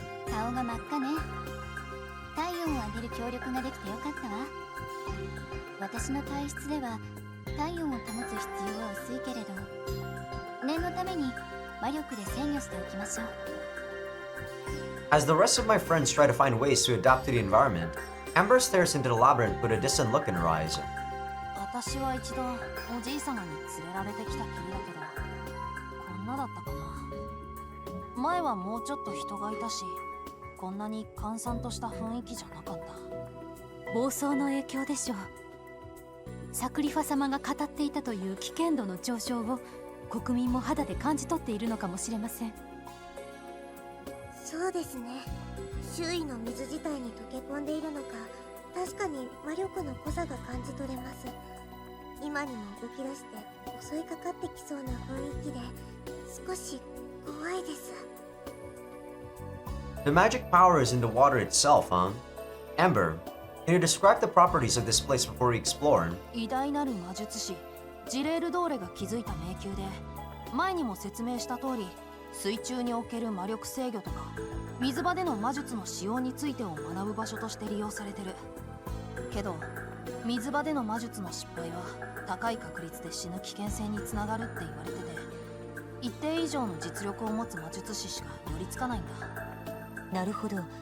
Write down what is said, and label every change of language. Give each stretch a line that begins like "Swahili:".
Japanese: 顔が真っ赤ね。体温を上げる協力ができてよかったわ。私の体質では体温を保つ必要は薄いけれど、念のために魔力で制御しておきましょう。
English: As the rest of my friends try to find ways to adapt to the environment, Amber stares into the labyrinth with a distant look in her eyes.
Japanese: 私は一度おじい様に連れられてきたきりだけど、こんなだったかな。前はもうちょっと人がいたし、こんなに閑散とした雰囲気じゃなかった。暴走の影響でしょう。サクリファ様が語っていたという危険度の上昇を国民も肌で感じ取っているのかもしれません。そうですね。周囲の水自体に溶け込んでいるのか、確かに魔力の濃さが感じ取れます。今にも動き出して襲いかかってきそうな雰囲気で少し怖いです。
English: The magic power is in the water itself, huh? Amber, can you describe the properties of this place before we explore?
Japanese: 偉大なる魔術師ジレール・ドーレが築いた迷宮で、前にも説明した通り、水中における魔力制御とか水場での魔術の使用についてを学ぶ場所として利用されてる。けど水場での魔術の失敗は高い確率で死ぬ危険性につながるって言われてて、一定以上の実力を持つ魔術師しか寄りつかないんだ。なるほど。